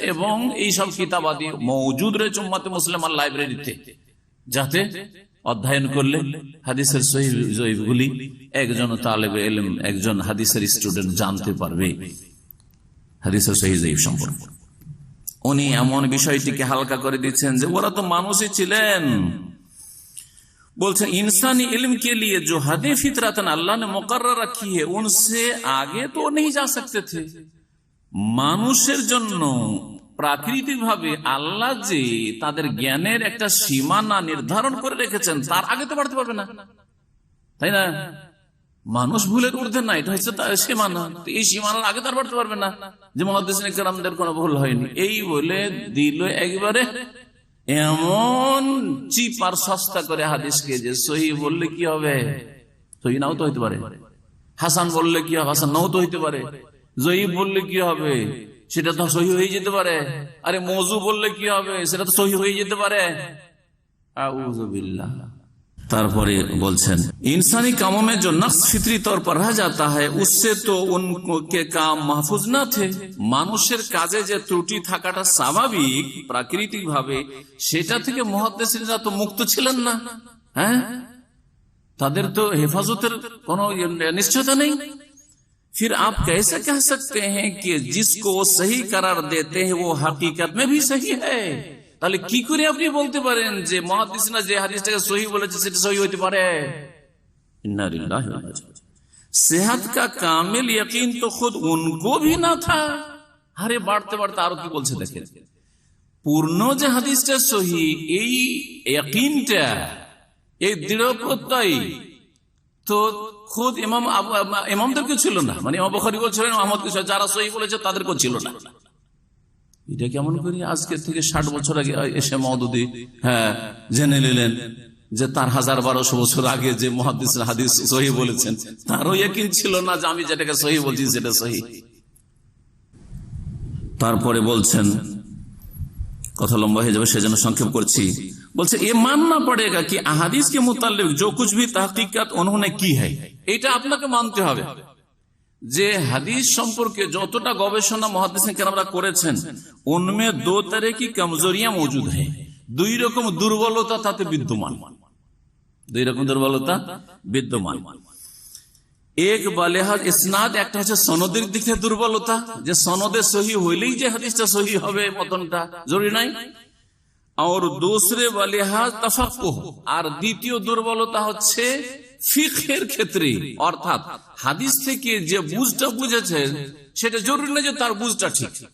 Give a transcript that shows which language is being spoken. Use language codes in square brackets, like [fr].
[bn] এবং এইসব কিতাবাদি মওজুদ রয়েছে উম্মতে মুসলিমার লাইব্রেরিতে, যাতে অধ্যয়ন করলে হাদিসের সহিহ জয়ীফগুলি একজন তালেবে ইলম, একজন হাদিসের স্টুডেন্ট জানতে পারবে হাদিসের সহিহ জয়ীফ সম্পর্কে। উনি এমন বিষয়টিকে হালকা করে দিচ্ছেন যে ওরা তো মানুষই ছিলেন। [hi] बोलते इंसानी इल्म के लिए जो हदें फितरतन अल्लाह ने मुकर्रर रखी है उनसे आगे तो नहीं जा सकते थे। [bn] মানুষের জন্য প্রাকৃতিকভাবে আল্লাহ যে তাদের জ্ঞানের একটা সীমানা নির্ধারণ করে রেখেছেন, তার আগে তো বাড়তে পারবে না, তাই না? মানুষ ভুলের ঊর্ধ্বে না, এটা হচ্ছে তার সীমানা। এই সীমানার আগে তার বাড়তে পারবে না, যে মুহাদ্দিসিনে কেরামদের কোনো ভুল হয়নি। এই বলে দিল একবারে এমন চিপ আর সস্তা করে হাদিসকে, যে সহি বললে কি হবে, সহি নাও তো হইতে পারে, হাসান বললে কি হবে, হাসান নাও তো হইতে পারে, জয়ীফ বললে কি হবে, সেটা তো সহি হয়ে যেতে পারে, আরে মওযু বললে কি হবে, সেটা তো সহি হয়ে যেতে পারে। আউযু বিল্লাহ। তারপরে বলছেন [hi] इंसानी कामों में जो नक्स फितरी तौर पर रह जाता है उससे तो उनके काम महफूज न थे। [bn] মানুষের কাজে যে ত্রুটি থাকাটা স্বাভাবিক প্রাকৃতিক ভাবে, সেটা থেকে মুহাদ্দিসিনরা তো মুক্ত ছিলেন না। হ্যাঁ, তাদের তো হেফাজতের কোনো নিশ্চয়তা নেই। [hi] फिर आप कैसे कह सकते हैं कि जिसको वो सही करार देते हैं वो हकीकत में भी सही है? [bn] তাহলে কি করে আপনি বলতে পারেন যে মুহাদ্দিসিনরা যে হাদিসটাকে সহিহ বলেছে সেটা সহিহ হতে পারে? [hi] इन्ना लिल्लाहि व इन्ना इलैहि राजिऊन। सेहत का कामिल यकीन तो खुद उनको भी ना था। [bn] আরে বাড়তে বাড়তে আরো কি বলছে দেখেন, পূর্ণ যে হাদিসটা সহিহ, এই ইয়াকিনটা, এই দৃঢ় প্রত্যয় তো খুদ ইমামদেরকে ছিল না। মানে ইমাম বুখারী বলছিলেন, আহমদ যারা সহিহ বলেছে তাদেরকেও ছিল না। এটা কেমন করি আজকে থেকে 60 বছর আগে এসে মওদুদি জেনে নিলেন যে তার 1000-1200 বছর আগে যে মুহাদ্দিসরা হাদিস সহিহ বলেছেন, তারও ইয়াকিন ছিল না যে আমি যেটাকে সহিহ বলছি সেটা সহিহ। তারপরে বলছেন, কথা লম্বা হয়ে যাবে সেজন্য সংক্ষেপ করছি। [hi] বলছে ये मानना पड़ेगा कि अहादीस के मुताल्लिक जो कुछ भी तहकीकात उन्होंने की है, [bn] এটা আপনাকে মানতে হবে যে হাদিস সম্পর্কে যতটা গবেষণা মুহাদ্দিসিন কেরামরা করেছেন, [hi] উনমে দো तरह की कमजोरियां मौजूद है। [bn] দুই রকম দুর্বলতা তাতে বিদ্যমান, দুই রকম দুর্বলতা বিদ্যমান। এক বালেহাজ ইসনাদ, একটা হচ্ছে সনদের দিক থেকে দুর্বলতা, যে সনদে সহিহ হইলেই যে হাদিসটা সহিহ হবে মতনটা জরুরি নাই। আর दूसरे বালেহাজ তাফাক্কুহ, আর দ্বিতীয় দুর্বলতা হচ্ছে ফিকহের ক্ষেত্রে, অর্থাৎ হাদিস থেকে যে বুঝটা বুঝেছেন সেটা জরুরি না যে তার বুঝটা ঠিক।